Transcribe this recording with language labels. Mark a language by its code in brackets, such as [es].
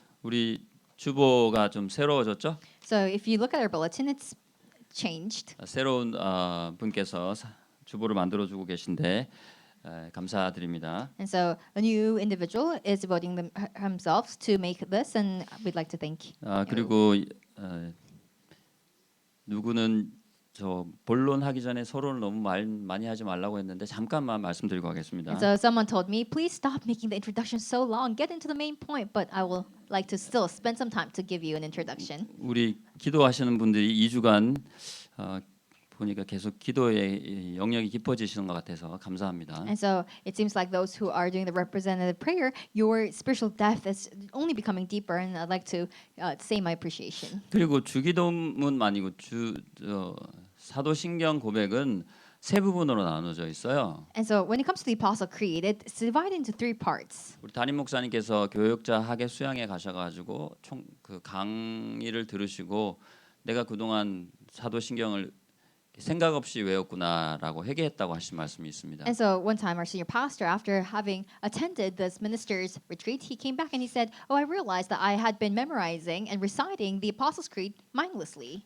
[ko] 우리 주보가 좀 새로워졌죠? [en] So if you look at our bulletin, it's changed. [ko] 새로운 분께서 주보를 만들어주고 계신데 감사드립니다. [en] And so a new individual is devoting himself to make this, and we'd like to thank. [ko] 그리고 누구는 저 본론하기 전에 서론을 너무 많이 하지 말라고 했는데 잠깐만 말씀드리고 가겠습니다. [en] And so someone told me, please stop making the introduction so long. Get into the main point. But I will like to still spend some time to give you an introduction. [ko] 우리 기도하시는 분들이 2주간 보니까 계속 기도의 영역이 깊어지시는 것 같아서 감사합니다. [en] And so it seems like those who are doing the representative prayer, your spiritual depth is only becoming deeper, and I'd like to say my appreciation. [ko] 그리고 주기도문만이고 사도신경 고백은 세 부분으로 나눠져 있어요. [en] And so when it comes to the Apostle Creed, it's divided into 3 parts. [ko] 우리 담임 목사님께서 교육자 학예 수양에 가셔가지고 그 강의를 들으시고 내가 그동안 사도신경을 생각 없이 외웠구나라고 회개했다고 하신 말씀이 있습니다. [en] And so one time, our senior pastor, after having attended this minister's retreat, he came back and he said, "Oh, I realized that I had been memorizing and reciting the Apostles' Creed mindlessly."